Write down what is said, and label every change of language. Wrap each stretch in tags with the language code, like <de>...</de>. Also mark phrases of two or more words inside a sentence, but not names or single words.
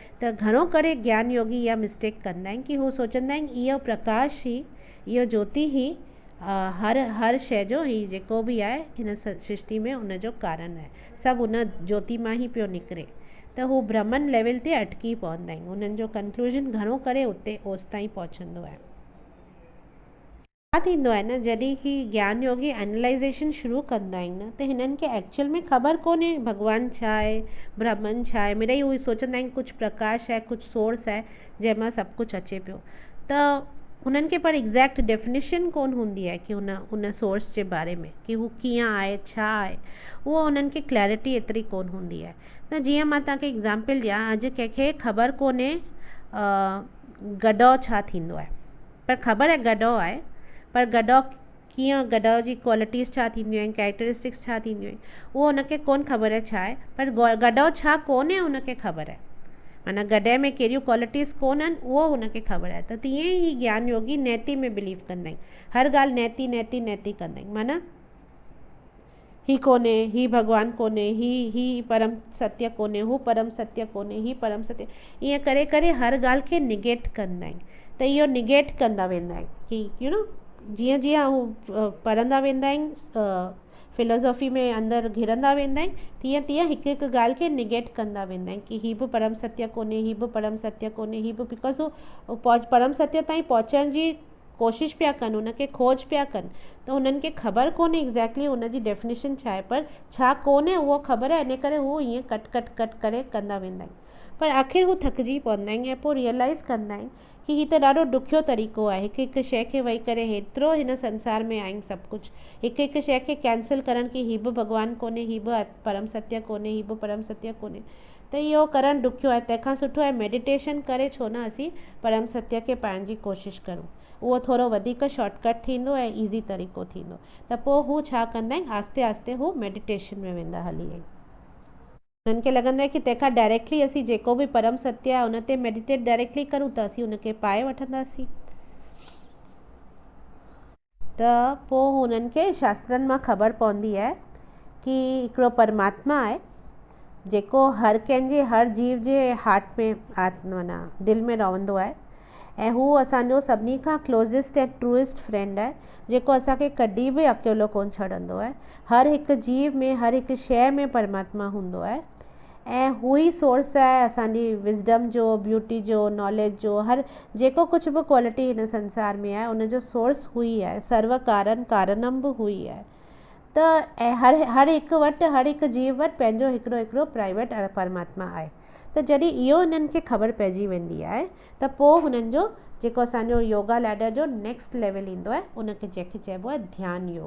<sd>त घणो करे ज्ञान योगी इहा मिस्टेक कंदा आहिनि कि हू सोचंदा आहिनि इहो प्रकाश ई, इहो ज्योति ई हर शइ जो ही जेको बि आहे हिन सृष्टि में उनजो कारण आहे, सभु उन ज्योति मां ई पियो निकिरे। त हू ब्रह्मन लेवल ते अटकी पवंदा आहिनि, उन्हनि जो कंक्लूजन घणो करे उते ओस ताईं पहुचंदो आहे। छा थींदो आहे न, जॾहिं की ज्ञान योगी एनालाइज़ेशन शुरू कंदा आहिनि न, त हिननि खे एक्चुअल में ख़बर कोन्हे भॻवानु छा आहे, ब्रह्मन छा आहे। मिड़ई उहे सोचंदा आहिनि कुझु प्रकाश आहे, कुझु सोर्स आहे जंहिंमां सभु कुझु अचे पियो। त उन्हनि खे पर एग्ज़ैक्ट डेफिनेशन कोन हूंदी आहे कि उन सोर्स जे बारे में, कि हू कीअं आहे, छा आहे, उहो उन्हनि खे क्लैरिटी एतिरी कोन हूंदी आहे। त जीअं मां तव्हांखे एग्ज़ाम्पल ॾियां, अॼु कंहिंखे ख़बर कोन्हे गडो छा थींदो आहे, पर ख़बर आहे गडो आहे, पर गडो कीअं, गडो जी क्वालिटीज़ छा थींदियूं आहिनि, कैरेक्टरिस्टिक्स छा थींदियूं आहिनि, उहो हुनखे कोन ख़बर आहे छा आहे। पर गडो छा कोन्हे हुनखे ख़बर आहे, माना गॾे में कहिड़ियूं क्वालिटीज़ कोन आहिनि उहो हुनखे ख़बर आहे। त तीअं ई ज्ञान योगी नैति में बिलीव कंदा आहिनि, हर ॻाल्हि नैति नैति नैति कंदा आहिनि, माना ही कोन्हे, ही भॻवानु कोन्हे, ही परम सत्य कोन्हे, हू परम सत्य कोन्हे, ही परम सत्य, ईअं करे करे हर ॻाल्हि खे निगेट कंदा आहिनि। त इहो निगेट कंदा वेंदा आहिनि कि</sd> <en>you know,</en> <sd>जीअं जीअं हू पढ़ंदा वेंदा आहिनि, फिलोसॉफी में अंदरि घिरंदा वेंदा आहिनि, तीअं तीअं हिकु हिकु ॻाल्हि खे निगेट कंदा वेंदा आहिनि कि ही बि परम सत्य कोन्हे, ही बि परम सत्य कोन्हे, ही बि, बिकॉज़ हू परम सत्य ताईं पहुचण जी कोशिशि पिया कनि, उनखे खोज पिया कनि, त उन्हनि खे ख़बर कोन्हे एग्ज़ैक्टली उनजी डेफिनेशन छा आहे, पर छा कोन्हे उहो ख़बर आहे, इन करे हू ईअं कट करे कंदा वेंदा आहिनि। पर आख़िर हू थकिजी पवंदा आहिनि ऐं पोइ रियलाइज़ कंदा आहिनि कि हीअ त ॾाढो ॾुखियो तरीक़ो आहे, हिकु हिकु शइ खे वेही करे हेतिरो हिन संसार में आहिनि सभु कुझु, हिकु हिकु शइ खे कैंसिल करणु कि हीअ बि भॻवानु कोन्हे, हीअ बि परम सत्य कोन्हे, हीअ बि परम सत्य कोन्हे, त इहो करणु ॾुखियो आहे। तंहिंखां सुठो आहे मेडिटेशन करे छो न असीं परम सत्य खे पाइण जी कोशिशि करूं, उहो थोरो वधीक शॉर्टकट थींदो ऐं ईज़ी तरीक़ो थींदो। त पोइ हू छा कंदा आहिनि, आस्ते आस्ते हू मेडिटेशन में वेंदा हली आहिनि। उन्हनि खे लॻंदो आहे कि तंहिंखां डायरेक्टली असीं जेको बि परम सत्य आहे उन ते मेडिटेट डायरेक्टली करूं त असीं उनखे पाए वठंदासीं। त पोइ हुननि खे शास्त्रनि मां ख़बर पवंदी आहे कि हिकिड़ो परमात्मा आहे जेको हर कंहिंजे, हर जीव जे हार्ट में, माना दिलि में रहंदो आहे, ऐं हू असांजो सभिनी खां क्लोज़ेस्ट ऐं</sd> <en>truest friend</en> <sd>आहे, जेको असांखे कॾहिं बि अकेलो कोन छॾंदो आहे। हर हिकु जीव में, हर हिकु शइ में परमात्मा हूंदो आहे, ऐं हू ई सोर्स आहे असांजी विज़डम जो, ब्यूटी जो, नॉलेज जो, हर जेको कुझु बि क्वालिटी हिन संसार में आहे उनजो सोर्स हू ई आहे,</sd> <sa>सर्व कारण कारणम</sa> <sd>बि हू ई आहे। त ऐं हर हिकु वटि, हर हिकु जीव वटि पंहिंजो हिकिड़ो प्राइवेट परमात्मा आहे। त जॾहिं इहो हिननि खे ख़बर पइजी वेंदी आहे त पोइ हुननि जो जेको असांजो</sd> <en>yoga ladder</en> <sd>जो</sd> <en>next level</en> <sd>ईंदो आहे, उनखे जंहिंखे चइबो आहे ध्यान योग।</sd>